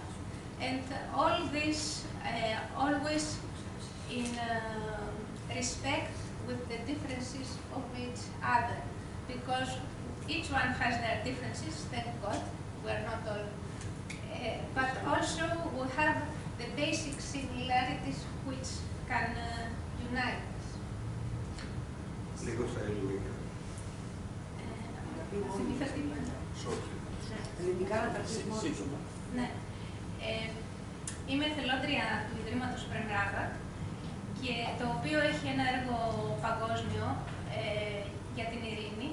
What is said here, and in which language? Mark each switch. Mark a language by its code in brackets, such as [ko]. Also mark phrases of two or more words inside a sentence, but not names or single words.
[en] And all this always in respect with the differences of each other, because each one has their differences, thank God, we're not all, but also we have the basic similarities which can unite us. [el] Ναι. Είμαι εθελόντρια του Ιδρύματος Prem Rawat, και το οποίο έχει ένα έργο παγκόσμιο για την ειρήνη.